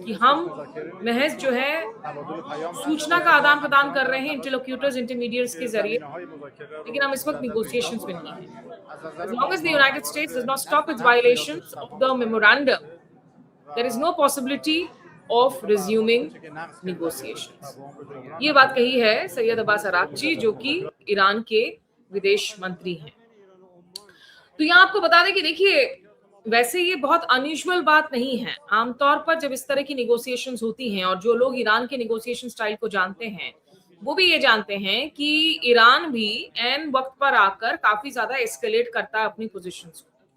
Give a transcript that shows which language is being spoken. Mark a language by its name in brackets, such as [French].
[Hindi] कि हम महज जो है सूचना का आदान प्रदान कर रहे हैं इंटरलोक्यूटर्स इंटरमीडिएट्स के जरिए, लेकिन हम इस वक्त negotiations में नहीं हैं. [English] As long as the United States does not stop its violations of the memorandum, there is no possibility of resuming negotiations. [Hindi] ये बात कही है सैयद अब्बास आरागची जो कि ईरान के विदेश मंत्री हैं. तो यहाँ आपको बता दें कि देखिए वैसे ये बहुत अनयूजुअल बात नहीं है. आमतौर पर जब इस तरह की नेगोशिएशंस होती हैं और जो लोग ईरान के नेगोशिएशन स्टाइल को जानते हैं वो भी ये जानते हैं कि ईरान भी एन वक्त पर आकर काफी ज्यादा एस्केलेट करता है अपनी पोजीशंस को.